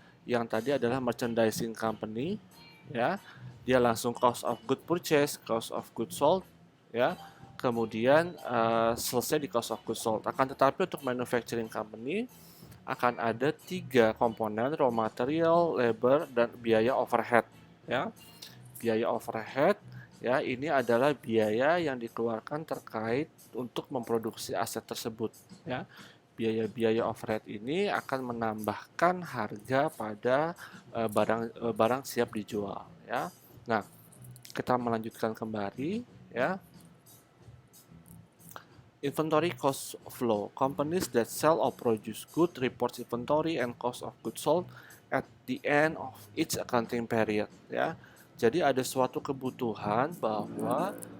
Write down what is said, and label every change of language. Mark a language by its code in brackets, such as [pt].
[id] Yang tadi adalah merchandising company ya. Dia langsung [en] cost of good purchase, cost of good sold ya. [id] Kemudian selesai di cost of goods sold. Akan tetapi untuk manufacturing company akan ada 3 komponen, raw material, labor, dan biaya overhead ya. Biaya overhead ya, ini adalah biaya yang dikeluarkan terkait untuk memproduksi aset tersebut ya. Biaya-biaya overhead ini akan menambahkan harga pada barang siap dijual ya. Nah, kita melanjutkan kembali ya. [en] Inventory cost flow. Companies that sell or produce goods report inventory and cost of goods sold at the end of each accounting period ya. [id] Jadi ada suatu kebutuhan bahwa